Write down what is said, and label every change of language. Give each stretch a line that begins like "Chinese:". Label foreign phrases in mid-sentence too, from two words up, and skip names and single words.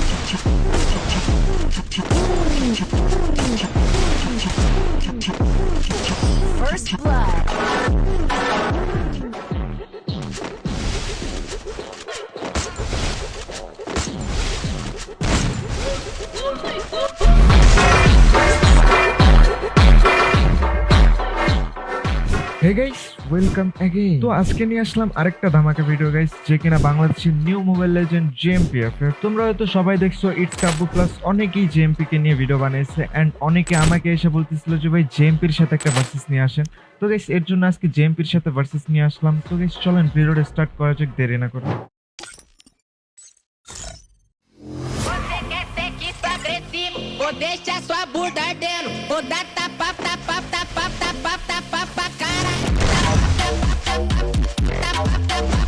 English: First blood. Hey guys, welcome again.
Bangla: তো আজকে নিয়ে আসলাম আরেকটা ধামাকা
English: video guys,
Bangla: যে কিনা বাংলাদেশের
English: new mobile legend
Bangla: জেএমপিএফ এর। তোমরা হয়তো সবাই দেখছো ইটস কাব্বু প্লাস অনেকেই জেএমপি কে নিয়ে ভিডিও বানাইছে এন্ড অনেকে আমাকে এসে বলতেছিল যে ভাই জেএমপির সাথে একটা ভার্সেস নিয়ে আসেন। তো গাইস এর জন্য আজকে জেএমপির সাথে ভার্সেস নিয়ে আসলাম। তো গাইস চলেন ভিডিওটা স্টার্ট করা যাক, দেরি না করে।
Portuguese: Você quer sexo agressivo ou deixa sua bunda ardendo? Ou dá tapa, tapa, tapa, tapa, tapa pra cara? Tapa, tapa, tapa, tapa,